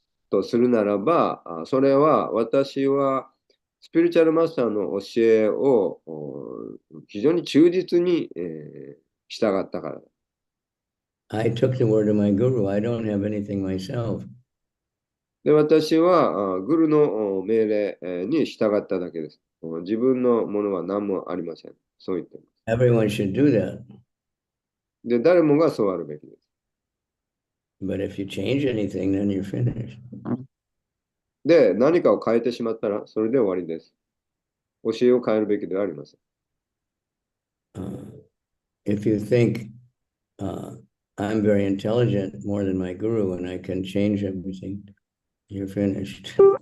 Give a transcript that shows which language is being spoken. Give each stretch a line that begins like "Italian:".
Japanese: とするならば、それは私はスピリチュアルマスターの教えを非常に忠実に、従ったから。
English: I took the word of my guru. I don't have anything myself.
Japanese: で、私はグルの命令に従っただけです。自分のものは何もありません。そう言っています。
English: Everyone should do that.
Japanese: で、誰もがそうあるべきです。
English: But if you change anything, then you're finished.
Japanese: で、何かを変えてしまったら、それで終わりです。教えを変えるべきではありません。
English: If you think I'm very intelligent, more than my guru, and I can change everything, you're finished.